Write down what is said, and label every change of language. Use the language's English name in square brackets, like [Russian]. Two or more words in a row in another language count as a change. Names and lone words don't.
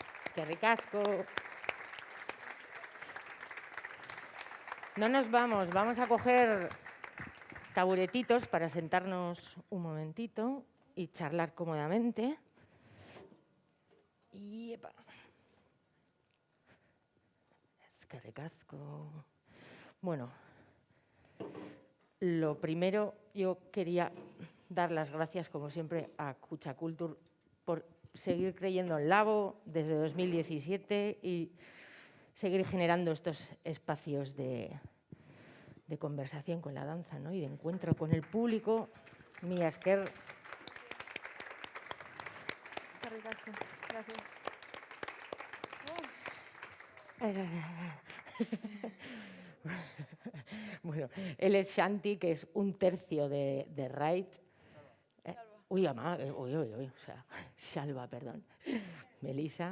[Basque] Eskerrik asko. [Spanish] No nos vamos a coger taburetitos para sentarnos un momentito y charlar cómodamente. Y epa. [Basque] Eskerrik asko. [Spanish] Bueno, lo primero, yo quería dar las gracias, como siempre, a Kutxakultur por seguir creyendo en Labo desde 2017 y seguir generando estos espacios de conversación con la danza, ¿no? Y de encuentro con el público. [Basque] Mila esker. Eskerrik asko. [Spanish] Gracias. Bueno, él es Shanti, que es un tercio de Right. Uy, ama, o sea, Shalva, perdón. Melisa.